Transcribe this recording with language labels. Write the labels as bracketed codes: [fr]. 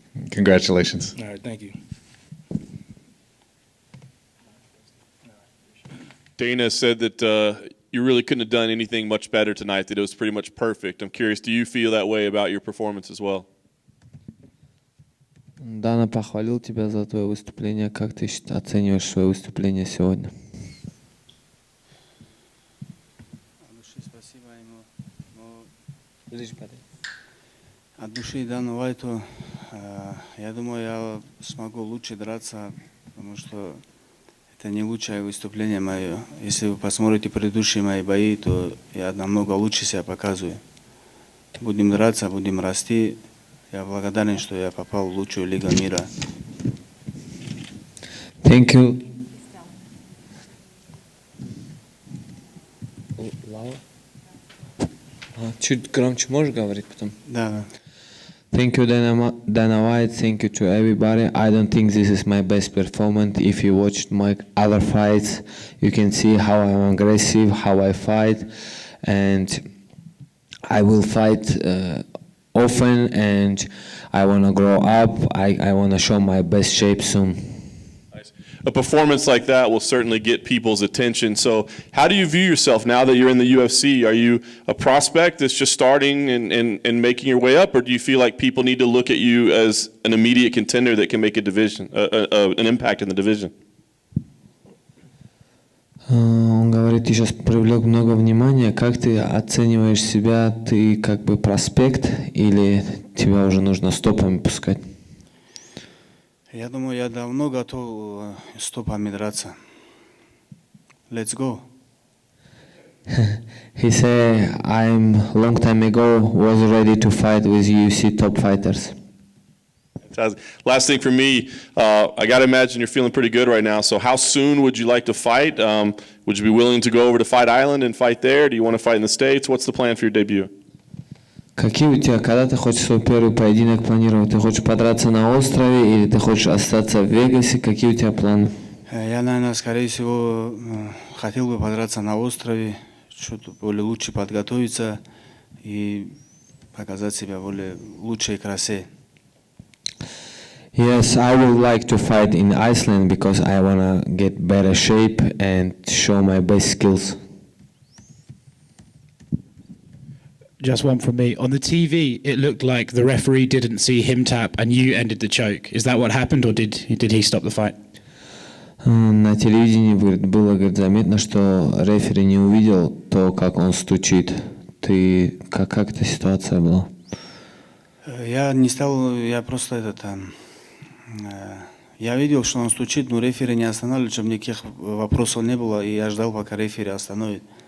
[en] Congratulations. All right, thank you. Dana said that you really couldn't have done anything much better tonight, that it was pretty much perfect. I'm curious, do you feel that way about your performance as well? [ru] Дана похвалил тебя за твое выступление. Как ты оцениваешь свое выступление сегодня? Спасибо ему. От души Дану Вайту, я думаю, я смогу лучше драться, потому что это не лучшее выступление мое. Если вы посмотрите предыдущие мои бои, то я намного лучше себя показываю. Будем драться, будем расти. Я благодарен, что я попал в лучшую лигу мира. [en] Thank you. [ru] Чуть громче можешь говорить потом? Да. [en] Thank you, Dana White. Thank you to everybody. I don't think this is my best performance. If you watched my other fights, you can see how I'm aggressive, how I fight, and I will fight often, and I want to grow up. I want to show my best shape soon. Nice. A performance like that will certainly get people's attention. So how do you view yourself now that you're in the UFC? Are you a prospect that's just starting and making your way up, or do you feel like people need to look at you as an immediate contender that can make a division, an impact in the division? [ru] Он говорит, ты сейчас привлек много внимания. Как ты оцениваешь себя? Ты как бы проспект или тебя уже нужно стопами пускать? Я думаю, я давно готов стопами драться. [en] Let's go. He said, I'm long time ago was ready to fight with UFC top fighters. Last thing for me, I got to imagine you're feeling pretty good right now. So how soon would you like to fight? Would you be willing to go over to Fight Island and fight there? Do you want to fight in the States? What's the plan for your debut? [ru] Какие у тебя, когда ты хочешь свой первый поединок планировать? Ты хочешь подраться на острове или ты хочешь остаться в Вегасе? Какие у тебя планы? Я, наверное, скорее всего, хотел бы подраться на острове, что-то более лучше подготовиться и показать себя в более лучшей красе. [en] Yes, I would like to fight in Iceland because I want to get better shape and show my best skills. Just one from me. On the TV, it looked like the referee didn't see him tap and you ended the choke. Is that what happened, or did he stop the fight? [ru] На телевидении, говорит, было, говорит, заметно, что рефери не увидел то, как он стучит. Ты, как эта ситуация была? Я не стал, я просто я видел, что он стучит, но рефери не останавливал, чтобы никаких вопросов не было, и я ждал, пока рефери остановит.